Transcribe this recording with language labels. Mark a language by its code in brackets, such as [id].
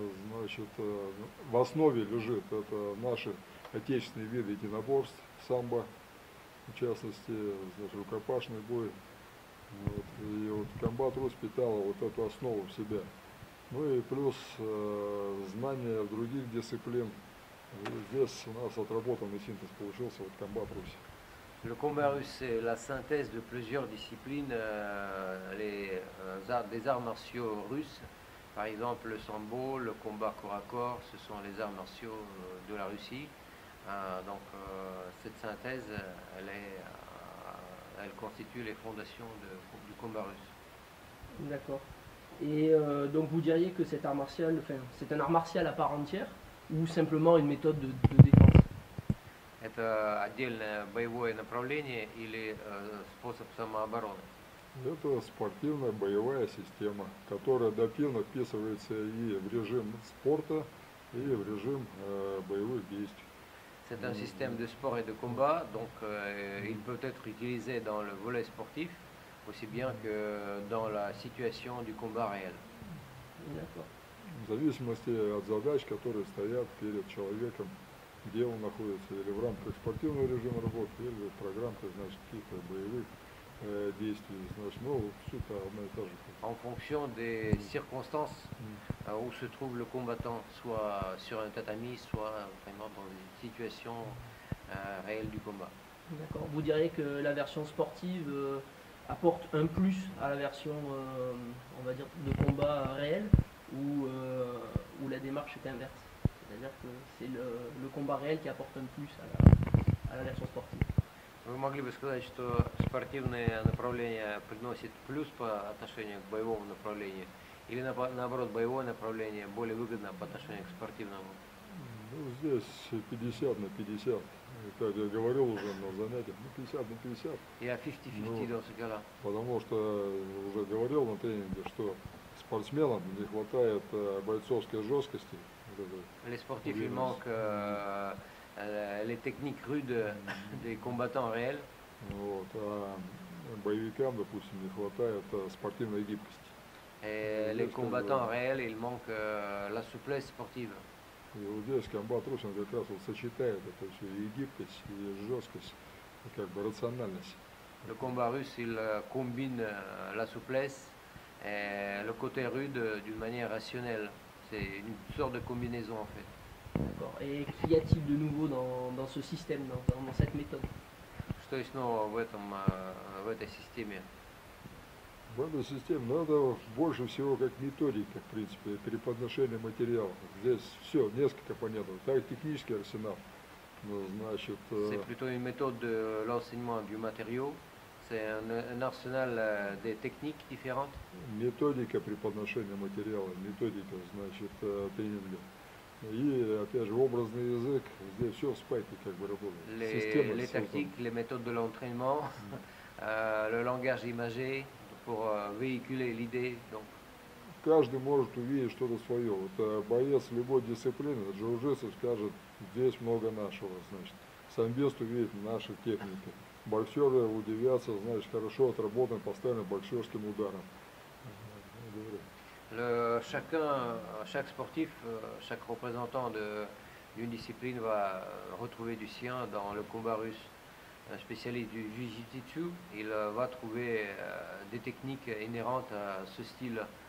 [ru] Значит, в основе лежит это наши отечественные виды единоборств, самбо, в частности, значит, рукопашный бой. Вот, и вот комбат Русь питала вот эту основу в себя. Ну и плюс знания других дисциплин. И здесь у нас отработанный синтез получился, вот комбат Русь. [fr] Le combat russe, c'est la synthèse de plusieurs disciplines, des arts martiaux russes. Par exemple, le sambo, le combat corps à corps, ce sont les arts martiaux de la Russie. Donc cette synthèse, elle constitue les fondations du combat russe. D'accord. Et donc vous diriez que cet art martial, enfin, c'est un art martial à part entière ou simplement une méthode de défense? [ru] Это отдельное боевое направление или способ самообороны? Это спортивная боевая система, которая адаптивно вписывается и в режим спорта, и в режим боевых действий. [fr] C'est un système de sport et de combat, donc il peut être utilisé dans le volet sportif, aussi bien que dans la situation du combat réel. D'accord. [ru] В зависимости от задач, которые стоят перед человеком, где он находится, или в рамках спортивного режима работы, или в рамках, значит, каких-то боевых действий. Значит, ну, суть одна и та же. [fr] En fonction des circonstances où se trouve le combattant, soit sur un tatami, soit vraiment dans des situations réelles du combat. D'accord. Vous diriez que la version sportive apporte un plus à la version, on va dire, de combat réel, ou la démarche est inverse? C'est-à-dire que c'est le combat réel qui apporte un plus à la version sportive. [ru] Вы могли бы сказать, что спортивное направление приносит плюс по отношению к боевому направлению, или наоборот, боевое направление более выгодно по отношению к спортивному? Ну, здесь 50 на 50. Как я говорил уже на занятиях, ну, 50 на 50. [fr] Il y a 50-50 dans ce cas-là. [ru] Потому что уже говорил на тренинге, что спортсменам не хватает бойцовской жесткости. [fr] Les sportifs, il manque les techniques rudes des combattants réels. [ru] Вот, а боевикам, допустим, не хватает спортивной гибкости. [fr] Et les combattants réels, il manque la souplesse sportive. [ru] И вот здесь комбат Русь, он как раз вот сочетает это все, и гибкость, и жесткость, и как бы рациональность. [fr] Le combat russe, il combine la souplesse et le côté rude d'une manière rationnelle. C'est une sorte de combinaison en fait. D'accord. Et qu'y a-t-il de nouveau dans ce système, dans cette méthode? [ru] Что есть нового в этой системе? В этой системе надо больше всего как методика, в принципе, преподношение материала. Здесь все, несколько понятно. Так, технический арсенал, ну, значит... [fr] C'est plutôt une méthode de l'enseignement du matériau. C'est un arsenal des techniques différentes. [ru] Методика преподношения материала, методика, значит, тренинга. И, опять же, образный язык, здесь все в спайке как бы работает. [fr] Les tactiques, les méthodes de l'entraînement, le langage imagé pour véhiculer l'idée. Donc. [ru] Каждый может увидеть что-то свое. Вот боец любой дисциплины, джиу-джитсу скажет, здесь много нашего, значит. Самбист увидит наши техники. Боксеры удивятся, значит, хорошо отработан, поставлен боксерским ударом. [fr] Chaque sportif, chaque représentant d'une discipline va retrouver du sien dans le combat russe. Un spécialiste du jiu-jitsu, il va trouver des techniques inhérentes à ce style